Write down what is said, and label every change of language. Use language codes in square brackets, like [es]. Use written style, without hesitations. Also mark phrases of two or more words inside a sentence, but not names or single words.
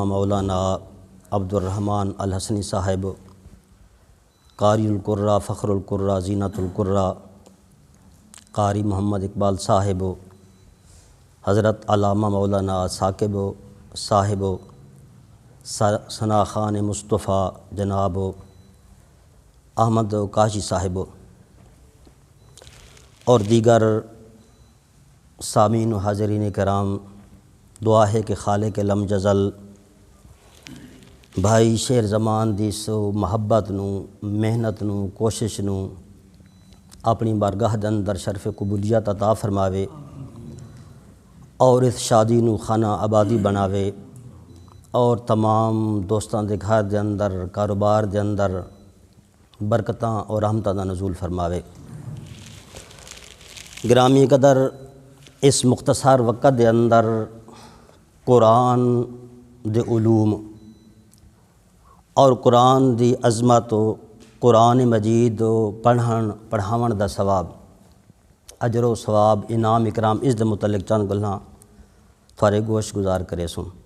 [ur] مولانا عبد الرحمن الحسنی صاحب، قاری القراء فخر القراء زینت القراء، قاری محمد اقبال صاحب، حضرت علامہ مولانا ثاقب صاحب، ثنا خان مصطفیٰ جناب احمد کاشی صاحب، اور دیگر سامعین و حاضرین کرام، دعا ہے کہ خالق لم جزل بھائی [pa] شیر زمان دی سو محبت نو، محنت نو، کوشش نو اپنی بارگاہ دے اندر شرف قبولیت عطا فرماوے اور اس شادی نو خانہ آبادی بناوے، اور تمام دوستاں دے گھر دے اندر، کاروبار دے اندر برکتاں اور رحمتاں دا نزول فرماوے۔ گرامی قدر، اس مختصر وقت دے اندر قرآن دے علوم اور قرآن دی عظمت و قرآن مجید پڑھاون دا ثواب، اجر و ثواب، انعام اکرام، اس دے متعلق چند گلاں تھوڑے گوش گزار کرے سوں